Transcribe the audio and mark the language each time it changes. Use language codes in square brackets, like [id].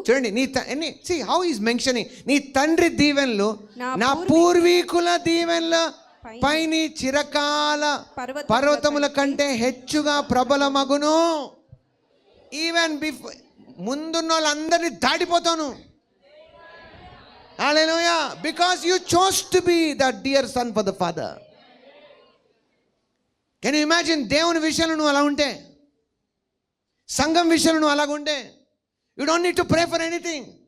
[te] చూడండి, [en] see how he is mentioning, [te] నీ తండ్రి దీవెనలు నా పూర్వీకుల దీవెనల పైని చిరకాల పర్వతముల కంటే హెచ్చుగా ప్రబలమగును. [en] even before [te] ముందున్న వాళ్ళందరినీ దాటిపోతాను. [en] హల్లెలూయా, because you chose to be that dear son for the father. Can you imagine [te] దేవుని విషయంలో నువ్వు అలా ఉంటే, సంఘం విషయంలో నువ్వు అలాగ ఉంటే, [en] you don't need to pray for anything.